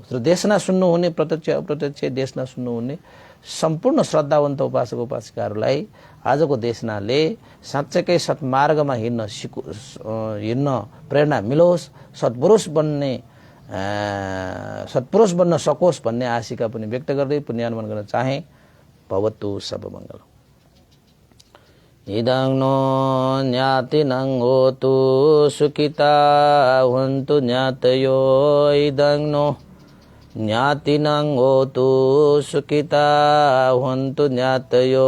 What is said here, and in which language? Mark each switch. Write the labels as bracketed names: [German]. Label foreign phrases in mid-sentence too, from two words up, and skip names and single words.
[Nepali] र देशना सुन्नुहुने प्रत्यक्ष अप्रत्यक्ष देशना सुन्नुहुने सम्पूर्ण श्रद्धावन्त उपासक उपासिकाहरूलाई आजको देशनाले साँच्चैकै सत्मार्गमा हिँड्न प्रेरणा मिलोस्, सत्पुरुष बन्न सकोस् भन्ने आशिका पनि व्यक्त गर्दै पुण्यानुमान गर्न चाहे। [Pali] भवतु सब मङ्गल। इदं नो ज्ञातिनं होतु सुखिता हुन्तु ज्ञातयो। इदं नो ज्ञातिनं होतु सुखिता हुन्तु ज्ञातयो।